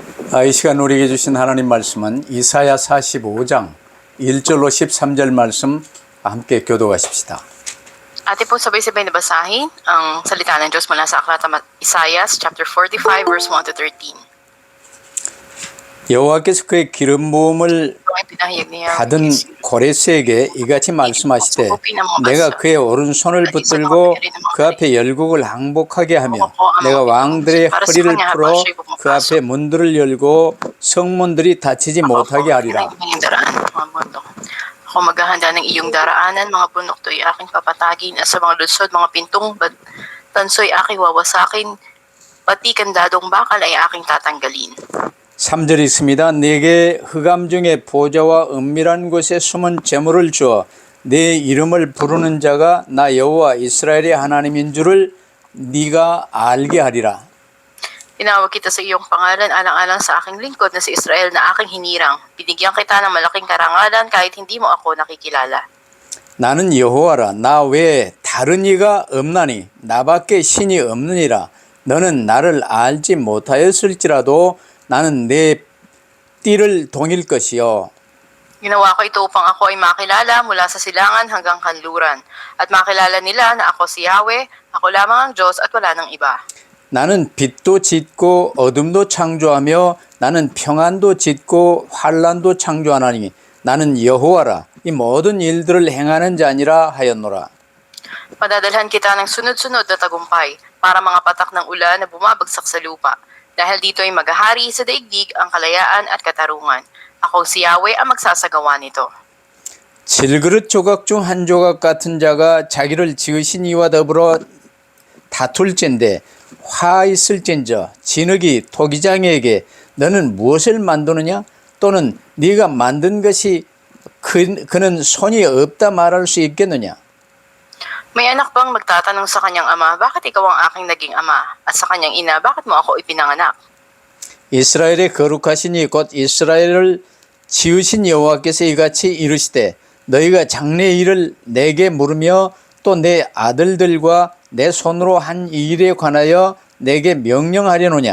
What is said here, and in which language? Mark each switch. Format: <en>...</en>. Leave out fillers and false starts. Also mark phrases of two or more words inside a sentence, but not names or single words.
<ko>이 시간 우리에게 주신 하나님 말씀은 이사야 45장 1절로 13절 말씀 함께 교독하십시다.</ko> <tl>Atin po sabay-sabay na basahin ang salita ng Diyos mula sa aklat ng Isaiah</tl> <en>chapter 45 verse 1 to 13.</en> <ko>여호와께서 그의 기름 부음을 받은 고레스에게 이같이 말씀하시되 내가 그의 오른손을 붙들고 그 앞에 열국을 항복하게 하며 내가 왕들의 허리를 풀어 그 앞에 문들을 열고 성문들이 닫히지 못하게 하리라.</ko> <tl>Ako maghahanda ng iyong daraanan, mga bundok to'y aking papatagin, at sa mga lunsod, mga pintong tanso'y aking wawasakin, pati kandadong bakal ay aking tatanggalin.</tl> <ko>3절 있습니다. 내게 흑암 중에 보좌와 은밀한 곳에 숨은 재물을 주어 내 이름을 부르는 자가 나 여호와 이스라엘의 하나님인 줄을 네가 알게 하리라.</ko> <tl>Tinawag kita sa iyong pangalan alang-alang sa aking lingkod na si Israel na aking hinirang. Binigyan kita ng malaking karangalan kahit hindi mo ako nakikilala.</tl> <ko>나는 여호와라. 나 외에 다른 이가 없나니 나밖에 신이 없느니라. 너는 나를 알지 못하였을지라도 나는 내 띠를 동일 것이요.</ko> <tl>Ginawa ko ito upang ako ay makilala mula sa silangan hanggang kanluran. At makilala nila na ako si Yahweh, ako lamang ang Diyos at wala nang iba.</tl> <ko>나는 빛도 짓고 어둠도 창조하며 나는 평안도 짓고 환란도 창조하나니 나는 여호와라. 이 모든 일들을 행하는 자니라 하였노라.</ko> <tl>Padadalhan kita ng sunod-sunod na tagumpay para mga patak ng ulan na bumabagsak sa lupa. Dahil dito ay maghahari sa daigdig ang kalayaan at katarungan. Ako si Yahweh ang magsasagawa nito.</tl> <ko>질그릇 조각 중 한 조각 같은 자가 자기를 지으신 이와 더불어 다툴진대 화 있을진저 진흙이 토기장에게 너는 무엇을 만드느냐 또는 네가 만든 것이 그는 손이 없다 말할 수 있겠느냐.</ko> <tl>May anak bang magtatanong sa kanyang ama, bakit ikaw ang aking naging ama? At sa kanyang ina, bakit mo ako ipinanganak?</tl> <ko>이스라엘의 거룩하시니 곧 이스라엘을 지으신 여호와께서 이같이 이르시되 너희가 장래의 일을 내게 물으며 또 내 아들들과 내 손으로 한 이 일에 관하여 내게 명령하려느냐.</ko>